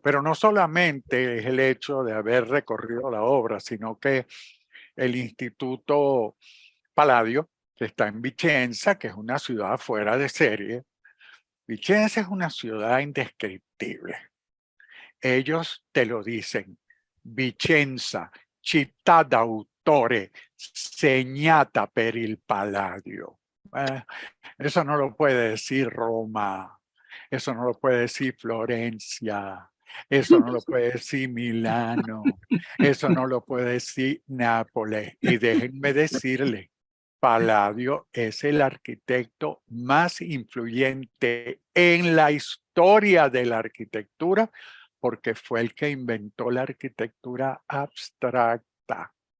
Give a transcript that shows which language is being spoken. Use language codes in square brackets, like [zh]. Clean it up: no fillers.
[es] Pero no solamente es el hecho de haber recorrido la obra, sino que el Instituto Palladio, que está en Vicenza, que es una ciudad fuera de serie. Vicenza es una ciudad indescriptible. Ellos te lo dicen. [it] Vicenza, città d'autore, segnata per il Palladio. [es] Eso no lo puede decir Roma, eso no lo puede decir Florencia, eso no lo puede decir Milano, eso no lo puede decir Nápoles. Y déjenme decirle, Palladio es el arquitecto más influyente en la historia de la arquitectura porque fue el que inventó la arquitectura abstracta.